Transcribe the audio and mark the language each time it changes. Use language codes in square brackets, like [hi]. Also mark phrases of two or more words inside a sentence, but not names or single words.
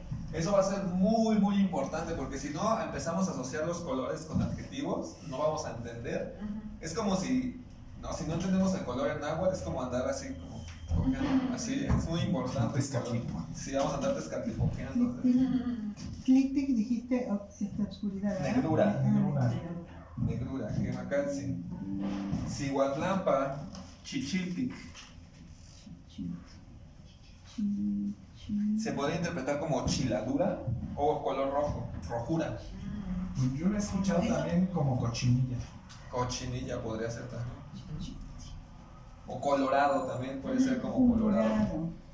[es] Eso va a ser muy, muy importante porque si no empezamos a asociar los colores con adjetivos, no vamos a entender. Es como si no entendemos el color en náhuatl, es como andar así, como cojeando. Así, es muy importante. Tezcatlipoca. Sí, vamos a andar tezcatlipoqueando. Clic, tic, dijiste esta oscuridad, ¿verdad? Negrura. Negrura. Negrura, Quemacatzin. [nah] Cihuatlampa, Chichiltic. [es] Se podría interpretar como chiladura o color rojo, rojura. Yo lo he escuchado también como cochinilla. Cochinilla podría ser también. O colorado también puede ser como colorado.